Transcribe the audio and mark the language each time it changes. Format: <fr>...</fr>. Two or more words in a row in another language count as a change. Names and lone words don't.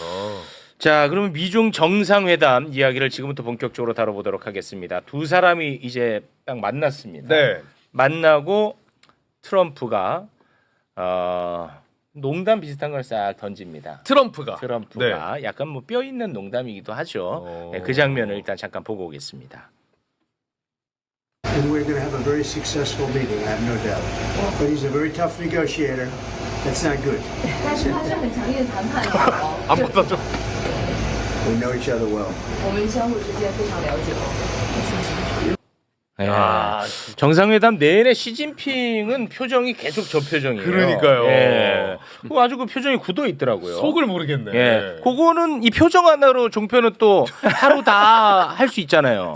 <ko>자, 그러면 미중 정상회담 이야기를 지금부터 본격적으로 다뤄보도록 하겠습니다. 두 사람이 이제 딱 만났습니다. 네. 만나고 트럼프가 농담 비슷한 걸 싹 던집니다. 트럼프가 약간 뭐 뼈 있는 농담이기도 하죠. 어. 네, 그 장면을 일단 잠깐 보고 오겠습니다.</ko> <en>And we're going to have a very successful meeting, I have no doubt. But he's a very tough negotiator. That's not good.</en> <zh>但是他是很强硬的谈判者哦，</zh> <ko>안 받아줘.</ko> <en>We know each other well.</en> <zh>我们相互之間非常了解。</zh> <ko>네. 아, 정상회담 내내 시진핑은 표정이 계속 저 표정이에요. 그러니까요. 예. 아주 그 표정이 굳어 있더라고요. 속을 모르겠네. 예. 그거는 이 표정 하나로 종편은 또 하루 다 할 수 있잖아요.</ko>